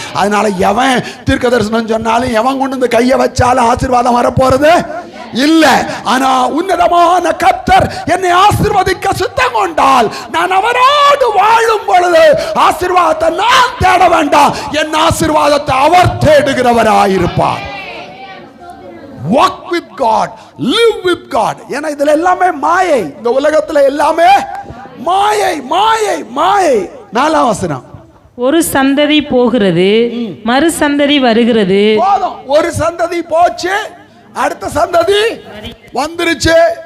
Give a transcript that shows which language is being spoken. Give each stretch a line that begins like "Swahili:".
Tamil: அதனால எவன் தீர்க்க தரிசனம் சொன்னாலும் எவன் கொண்டு இந்த கையை வச்சாலும் ஆசீர்வாதம் வரப்போறது இல்ல. ஆனா உன்னதமான கர்த்தர் என்னை ஆசீர்வதிக்க சித்தம் கொண்டால் நான் அவரோடு வாழும் பொழுது ஆசீர்வாதத்தை நான் தேட வேண்டாம், என் ஆசீர்வாதத்தை அவர் தேடுகிறவராயிருப்பார்.
English: Walk with God, live with God.
Tamil: ஏன்னா இதுல எல்லாமே மாயை, இந்த உலகத்துல எல்லாமே மாயை மாயை மாயை. 4ஆம் வசனம், ஒரு சந்ததி போகிறது, மறு சந்ததி வருகிறது. போதும், ஒரு சந்ததி போச்சு, அடுத்த சந்ததி வந்துருச்சு.